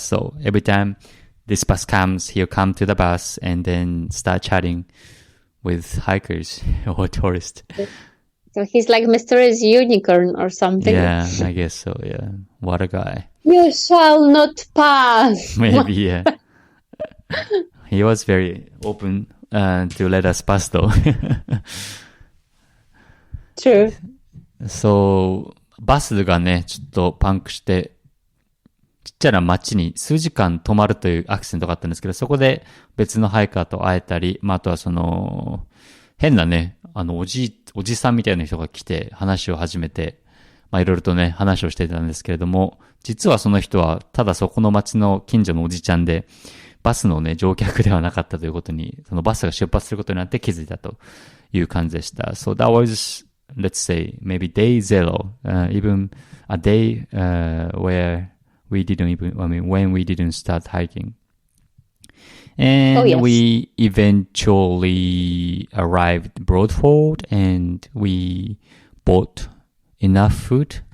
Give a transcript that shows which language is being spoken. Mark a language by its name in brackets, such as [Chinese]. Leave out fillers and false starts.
[English] So every time this bus comes, he'll come to the bus and then start chatting with hikers or tourists. so he's like mysterious unicorn or something. Yeah, I guess so. Yeah, what a guy. You shall not pass. Maybe, yeah. He was very open to let us pass though. True. [Japanese] そう、バスがね、ちょっとパンクして、ちっちゃな町に数時間止まるというアクシデントがあったんですけど、そこで別のハイカーと会えたり、まあ、あとはその、変なね、おじさんみたいな人が来て話を始めて、まあ、いろいろとね、話をしてたんですけれども、実はその人はただそこの町の近所のおじちゃんで、バスのね、乗客ではなかったということに、そのバスが出発することになって気づいたという感じでした。 [English] So that was, let's say, maybe day zero, even a day where we didn't even, I mean, when we didn't start hiking. And we eventually arrived Broadford and we bought enough food.